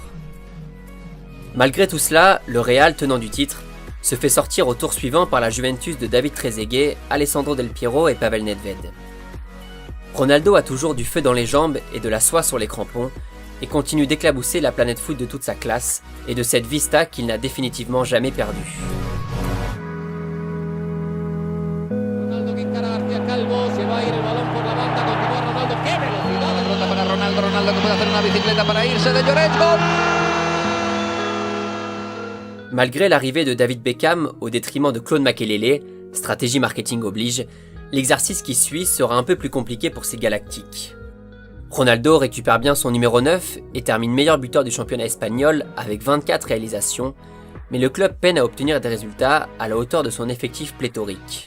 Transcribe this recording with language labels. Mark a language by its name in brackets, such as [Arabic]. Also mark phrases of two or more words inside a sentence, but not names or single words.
[French] Malgré tout cela, le Real, tenant du titre, se fait sortir au tour suivant par la Juventus de David Trezeguet, Alessandro Del Piero et Pavel Nedved. Ronaldo a toujours du feu dans les jambes et de la soie sur les crampons, et continue d'éclabousser la planète foot de toute sa classe et de cette vista qu'il n'a définitivement jamais perdue. [Spanish] Ronaldo que encara García Calvo, se va a ir el balón por la banda, continúa Ronaldo, ¡qué Ronaldo que puede hacer una bicicleta para irse de Llorens. Gol. [French] Malgré l'arrivée de David Beckham au détriment de Claude Makélélé, stratégie marketing oblige, l'exercice qui suit sera un peu plus compliqué pour ces Galactiques. Ronaldo récupère bien son numéro 9 et termine meilleur buteur du championnat espagnol avec 24 réalisations, mais le club peine à obtenir des résultats à la hauteur de son effectif pléthorique.